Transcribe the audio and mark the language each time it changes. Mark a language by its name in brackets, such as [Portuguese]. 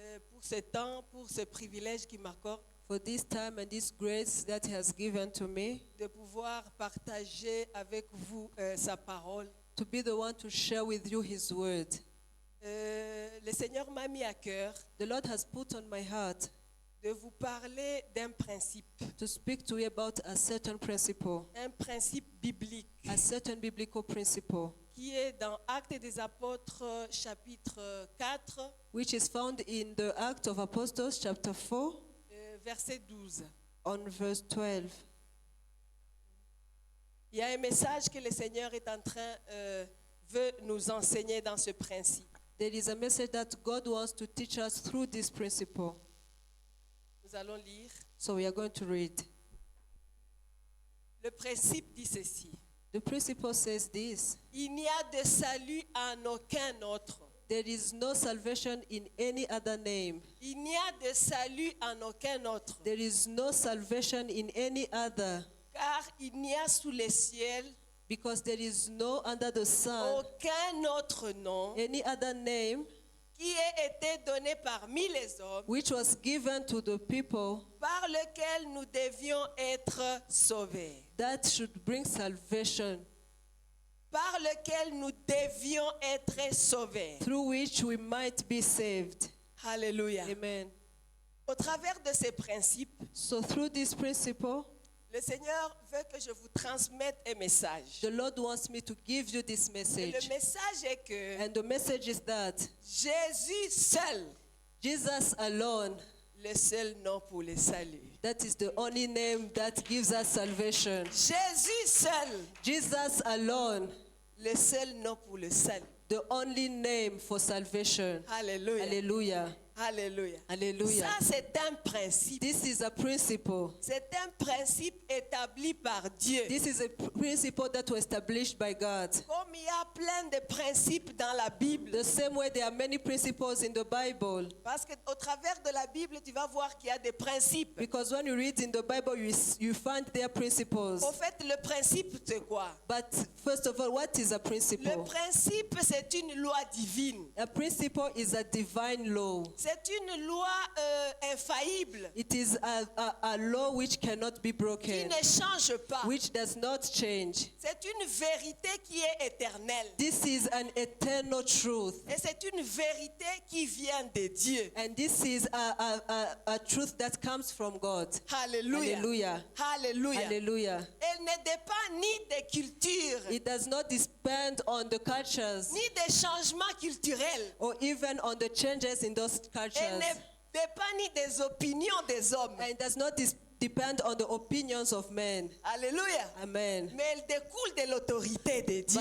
[French] pour ce temps, pour ce privilège qu'il m'accorde [English] for this time and this grace that He has given to me [French] de pouvoir partager avec vous sa parole. [English] to be the one to share with you His word. [French] Le Seigneur m'a mis à cœur [English] The Lord has put on my heart [French] de vous parler d'un principe, [English] to speak to you about a certain principle, [French] un principe biblique [English] a certain biblical principle, [French] qui est dans Actes des Apôtres chapitre 4, [English] which is found in the Acts of Apostles chapter 4 [French] verset 12. [English] on verse 12. [French] Il y a un message que le Seigneur est en train veut nous enseigner dans ce principe. [English] There is a message that God wants to teach us through this principle. [French] Nous allons lire. [English] So we are going to read. [French] Le principe dit ceci. [English] The principle says this: [French] Il n'y a de salut en aucun autre. [English] there is no salvation in any other name. [French] Il n'y a de salut en aucun autre. [English] There is no salvation in any other, [French] Car il n'y a sous les ciels [English] because there is no under the sun [French] aucun autre nom [English] any other name [French] qui ait été donné parmi les hommes [English] which was given to the people [French] par lequel nous devions être sauvés. [English] that should bring salvation, [French] Par lequel nous devions être sauvés. [English] through which we might be saved. [French] Alléluia. [English] Amen. [French] Au travers de ces principes, [English] So through this principle, [French] le Seigneur veut que je vous transmette un message. [English] the Lord wants me to give you this [French] Et [English] message. [French] le message est que [English] And the message is that [French] Jésus seul, [English] Jesus alone, [French] le seul nom pour le salut. [English] that is the only name that gives us salvation. [French] Jésus seul, [English] Jesus alone, [French] le seul nom pour le salut. [English] the only name for salvation. [French] Alléluia. [English] Hallelujah. [French] Alléluia. [English] Hallelujah. [French] Ça, c'est un principe. [English] This is a principle. [French] C'est un principe établi par Dieu. [English] This is a principle that was established by God. [French] Comme il y a plein de principes dans la Bible. [English] The same way there are many principles in the Bible. [French] Parce qu'au travers de la Bible, tu vas voir qu'il y a des principes. [English] Because when you read in the Bible, you find their principles. [French] Au fait, le principe, c'est quoi? [English] But first of all, what is a [French] Le [English] principle? [French] principe, c'est une loi divine. [English] A principle is a divine law. [French] C'est une loi infaillible [English] It is a law which cannot be [French] qui [English] broken, [French] ne change pas. [English] which does not change. [French] C'est une vérité qui est éternelle. [English] This is an eternal truth. [French] Et c'est une vérité qui vient de Dieu. [English] And this is a truth that comes from God. [French] Alléluia. [English] Hallelujah. [French] Alléluia. [English] Hallelujah. [French] Elle ne dépend ni des cultures, [English] It does not depend on the cultures [French] ni des changements culturels. [English] or even on the changes in those [French] Elle [English] cultures. [French] ne dépend ni des opinions des hommes. [English] And it does not depend on the opinions of men. [French] Alléluia. [English] Amen. [French] Mais elle découle de l'autorité de Dieu.